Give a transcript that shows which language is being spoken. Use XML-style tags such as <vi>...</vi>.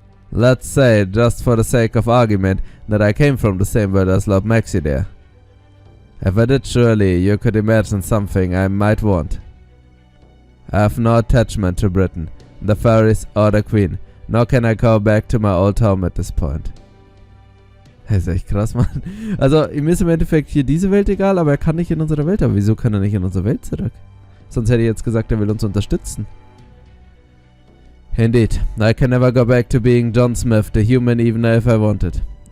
<en>Let's say, just for the sake of argument, that I came from the same world as Lord Maxi there. If I did, surely you could imagine something I might want. I have no attachment to Britain, the fairies or the Queen, nor can I go back to my old home at this point.</en> <de>Das ist echt krass, Mann. Also, ihm ist im Endeffekt hier diese Welt egal, aber er kann nicht in unsere Welt. Aber wieso kann er nicht in unsere Welt zurück? Sonst hätte ich jetzt gesagt, er will uns unterstützen.</de> <en>Indeed, I can never go back to being John Smith, the human, even if I wanted.</en>